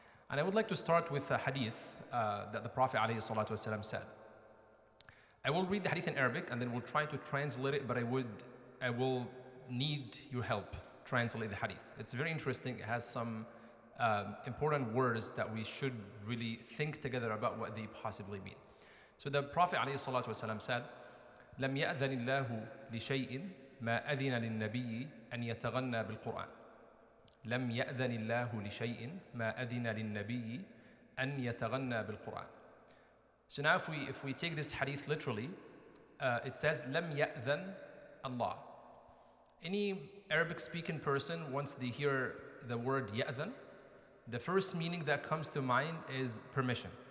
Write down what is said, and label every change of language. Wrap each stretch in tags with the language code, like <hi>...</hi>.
<en>And I would like to start with a hadith that the Prophet ﷺ said. I will read the hadith in Arabic and then we'll try to translate it, but I will need your help translate the hadith. It's very interesting. It has some important words that we should really think together about what they possibly mean. So the Prophet ﷺ said,</en> <ar>لم يأذن الله لشيء ما أذن للنبي أن يتغنى بالقرآن. لم يأذن الله لشيء ما أذن للنبي أن يتغنى بالقرآن.</ar> <en>So now if we take this hadith literally, it says</en> <ar>لم يأذن الله.</ar> <en>Any Arabic speaking person, once they hear the word ya'dhan, the first meaning that comes to mind is permission.</en>